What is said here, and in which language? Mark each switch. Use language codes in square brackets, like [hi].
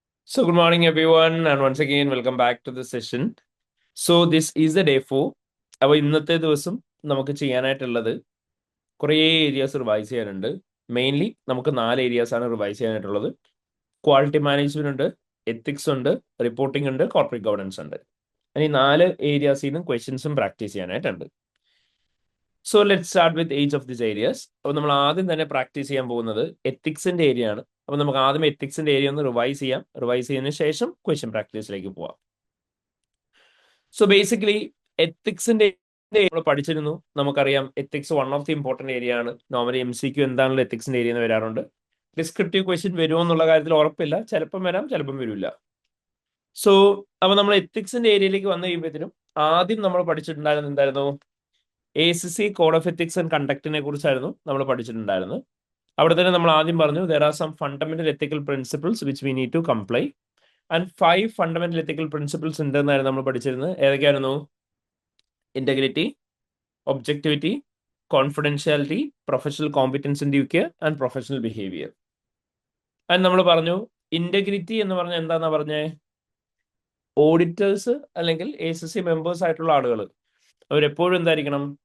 [en] So, good morning, everyone, and once again, welcome back to the session. So, this is the day 4. [ml] അപ്പോൾ ഇന്നത്തെ ദിവസം നമുക്ക് ചെയ്യാനായിട്ടുള്ളത് കുറേ areas revise ചെയ്യാനുണ്ട്. Mainly നമുക്ക് 4 ഏരിയാസ് ആണ് റിവൈസ് ചെയ്യാനായിട്ടുള്ളത്. ക്വാളിറ്റി മാനേജ്മെന്റ് ഉണ്ട്, എത്തിക്സ് ഉണ്ട്, റിപ്പോർട്ടിംഗ് ഉണ്ട്, കോർപ്പറേറ്റ് ഗവർണൻസ് ഉണ്ട്. ഈ 4 ഏരിയാസിൽ നിന്നും ക്വസ്റ്റ്യൻസും practice ചെയ്യാനായിട്ടുണ്ട്. [en] So let start with each of this areas. [ml] അപ്പോൾ നമ്മൾ ആദ്യം തന്നെ പ്രാക്ടീസ് ചെയ്യാൻ പോകുന്നത് എത്തിക്സിന്റെ ഏരിയ ആണ്. അപ്പോൾ നമുക്ക് ആദ്യം എത്തിക്സിന്റെ ഏരിയ ഒന്ന് റിവൈസ് ചെയ്യാം. റിവൈസ് ചെയ്തതിനു ശേഷം ക്വസ്റ്റ്യൻ പ്രാക്ടീസിലേക്ക് പോവാം. സോ ബേസിക്കലി എത്തിക്സിന്റെ നമ്മൾ പഠിച്ചിരുന്നു. നമുക്കറിയാം ethics [en] one of the important [ml] area ആണ്. നോർമലി MCQ എന്താണല്ലോ എത്തിക്സിന്റെ ഏരിയ എന്ന് വരാറുണ്ട്. ഡിസ്ക്രിപ്റ്റീവ് ക്വസ്റ്റ്യൻ വരുമോ എന്നുള്ള കാര്യത്തിൽ ഉറപ്പില്ല. ചിലപ്പം വരാം, ചിലപ്പം വരില്ല. സോ അപ്പൊ നമ്മൾ എത്തിക്സിന്റെ ഏരിയയിലേക്ക് വന്നു കഴിയുമ്പോഴത്തേനും ആദ്യം നമ്മൾ പഠിച്ചിട്ടുണ്ടായിരുന്നത് എന്തായിരുന്നു? ACC code of ethics and കണ്ടക്റ്റിനെ കുറിച്ചായിരുന്നു നമ്മൾ പഠിച്ചിട്ടുണ്ടായിരുന്നത്. അവിടെ തന്നെ നമ്മൾ ആദ്യം പറഞ്ഞു [en] there are some fundamental ethical principles which we need to comply and 5 fundamental ethical principles [ml] ഉണ്ടെന്നായിരുന്നു നമ്മൾ പഠിച്ചിരുന്നത്. ഏതൊക്കെയായിരുന്നു? [en] Integrity, objectivity, confidentiality, professional competence in due care and professional behaviour. [ml] And നമ്മൾ പറഞ്ഞു ഇന്റഗ്രിറ്റി എന്ന് പറഞ്ഞാൽ എന്താന്നാ പറഞ്ഞേ? ഓഡിറ്റേഴ്സ് അല്ലെങ്കിൽ ACC മെമ്പേഴ്സ് ആയിട്ടുള്ള ആളുകൾ അവരെപ്പോഴും എന്തായിരിക്കണം?